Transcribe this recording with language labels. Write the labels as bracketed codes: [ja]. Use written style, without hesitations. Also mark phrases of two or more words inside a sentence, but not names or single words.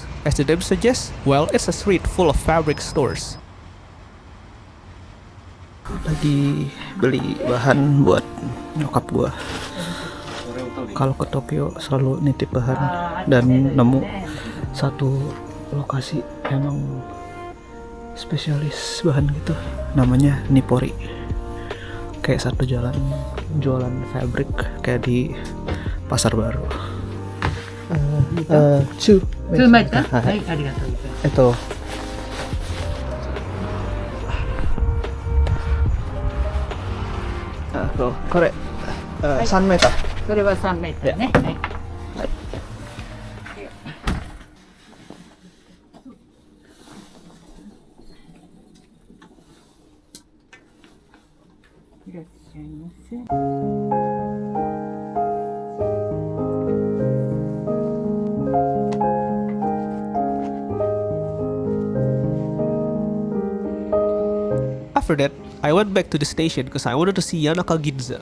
[en] As the name suggests, well, it's a street full of fabric stores. [id] Lagi beli bahan buat nyokap gua. Kalau ke Tokyo selalu nitip bahan, dan nemu satu lokasi emang spesialis bahan gitu, namanya Nippori. Kayak satu jalan jualan fabric kayak di Pasar Baru. Chu [ja] つまいた？はい, ありがとうございます. これ3メートル. それは3メートルね。はい。いらっしゃいませ。 [en] After that, I went back to the station because I wanted to see Yanaka Ginza.